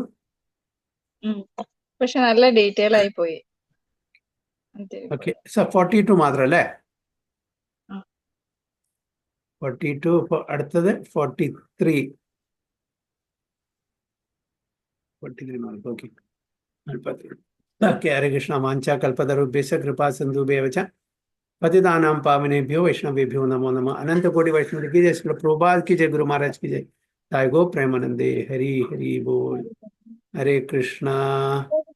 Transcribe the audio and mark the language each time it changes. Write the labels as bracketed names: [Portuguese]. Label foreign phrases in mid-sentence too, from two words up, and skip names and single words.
[Malayalam] പക്ഷെ നല്ല ഡീറ്റെയിൽ ആയി പോയി. ഓക്കെ, 42 മാത്രം അല്ലേ? ആ. 42. അടുത്തത് 43. 43 മാർക്ക്. ഓക്കെ, [Sanskrit] ഹരേ കൃഷ്ണ. വാഞ്ച കൽപ്പതരുഭ്യശ്ച കൃപാ സിന്ധുഭ്യവ ച പതിതാനാം പാവനേഭ്യോ വൈഷ്ണവേഭ്യോ നമോ നമഃ. [Hindi] അനंत कोटि वैष्णव की जय, श्री प्रभुपाद की जय, गुरु महाराज की जय, जय गो प्रेमानंदे. हरि हरि बोल. हरे कृष्णा.